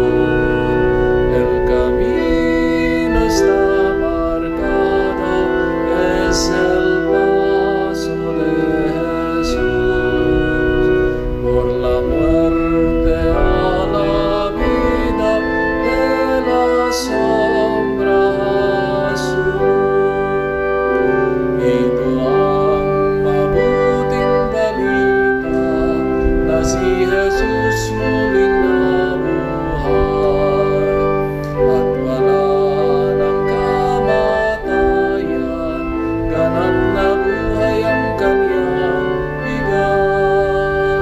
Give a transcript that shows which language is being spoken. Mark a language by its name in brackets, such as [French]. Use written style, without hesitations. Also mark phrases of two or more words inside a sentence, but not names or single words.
[Spanish] El camino está marcado, es el paso de Jesús. Por la muerte a la vida, de la sombra azul. [Filipino] Ito ang mabuting balita na si Jesus muling nabuhay at wala ng kamatayan, ganap na buhay ang kanyang bigay.